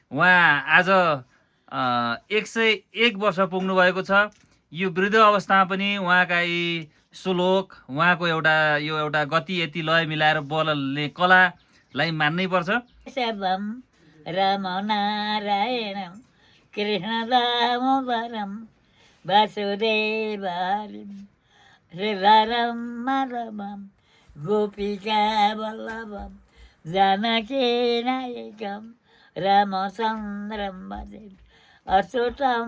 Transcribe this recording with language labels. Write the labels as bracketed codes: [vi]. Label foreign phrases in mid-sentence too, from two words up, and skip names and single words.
[ne] उहाँ आज 101 वर्ष पुग्नु भएको छ। यो वृद्ध अवस्थामा पनि उहाँका यी श्लोक, उहाँको एउटा गति यति लय मिलाएर बोल्ने कलालाई मान्नै पर्छ। [sa] शबम राम नारायणम कृष्ण दामोदरम वासुदेवहरिम श्रीधरम माधवम गोपिका वल्लभम जानकी नायकम रामचन्द्रम भजे अच्युतम